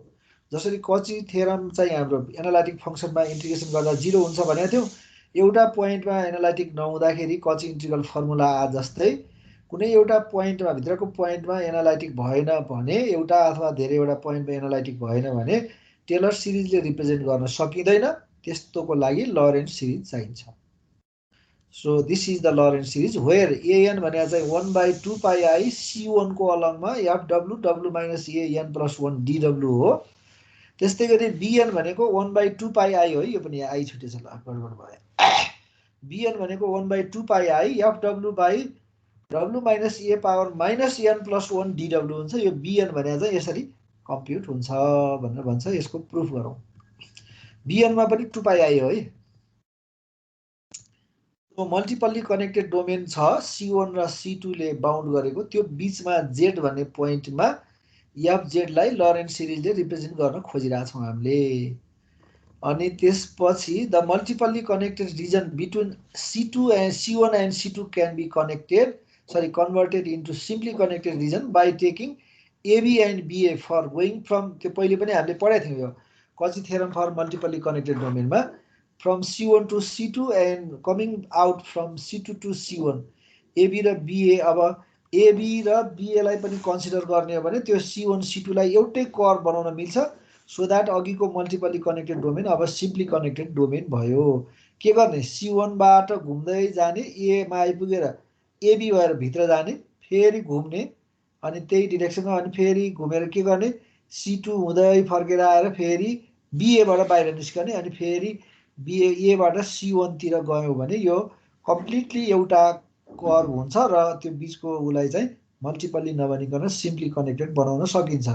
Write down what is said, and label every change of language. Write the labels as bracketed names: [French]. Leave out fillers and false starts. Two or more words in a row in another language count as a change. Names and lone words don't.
[Nepali] जसरी कची थ्योरम चाहिँ हाम्रो [English] analytic function [Nepali] इन्टिग्रेसन गर्दा 0 हुन्छ भनेको थियौ एउटा पोइन्टमा एनालाइटिक नहुँदाखेरि [English] Cauchy integral formula [Nepali] आ जस्तै कुनै एउटा पोइन्टमा भित्रको पोइन्टमा एनालाइटिक भएन भने एउटा अथवा धेरैवटा पोइन्टमा एनालाइटिक भएन भने टेलर सिरिजले रिप्रेजेन्ट गर्न सकिदैन। त्यस्तोको लागि लरेन्ट सिरिज चाहिन्छ। [English] so this is the Laurent series where [Nepali] an भने चाहिँ 1/2 पाई i c1 को अलङमा [English] fw w minus a n plus 1 dw [Nepali] हो। त्यस्तै गरी bn भनेको 1/2 पाई i हो। यो पनि i छुटेछ ल गडबड भयो। bn भनेको 1/2 पाई i [English] fw by w minus a power minus n plus 1 dw [Nepali] हुन्छ। यो bn भने चाहिँ यसरी कम्प्युट हुन्छ भनेर भन्छ। यसको प्रुफ गरौँ। bn मा पनि 2 पाई i हो है। त्यो [English] multiply connected domain [Nepali] छ c1 र c2 ले बाउन्ड गरेको त्यो बीचमा z भन्ने पोइन्टमा fz लाई लरेन्ट सिरिजले रिप्रेजेन्ट गर्न खोजिरहेछौं हामीले। अनि त्यसपछि [English] द मल्टिपल्ली कनेक्टेड रिजन बिट्विन c1 and c2 can be converted into simply connected region by taking ab and ba for going from [Nepali] त्यो पहिले पनि हामीले पढाएको थियौं यो कची थ्योरम फर मल्टिपल्ली कनेक्टेड डोमेनमा [English] from c1 to c2 and coming out from c2 to c1 ab र ba। [Nepali] अब ab र ba लाई पनि कन्सिडर गर्ने हो भने त्यो c1 c2 लाई एउटै कर्व बनाउन मिल्छ [English] so that [Nepali] अघिको [English] multiply connected domain [Nepali] अब [English] simply connected domain [Nepali] भयो। के गर्ने c1 बाट घुम्दै जाने a मा आइपुगेर ab भएर भित्र जाने फेरि घुम्ने अनि त्यही डाइरेक्सनमा अनि फेरि घुमेर के गर्ने c2 हुँदै फर्केर आएर फेरि ba बाट बाहिर निस्कने अनि फेरि a बाट c1 तिर गयो भने यो कम्प्लिटली एउटा कर्व हुन्छ र त्यो बीचको उलाई चाहिँ मल्टिपल्ली नबनिकन [English] simply connected [Nepali] बनाउन सकिन्छ।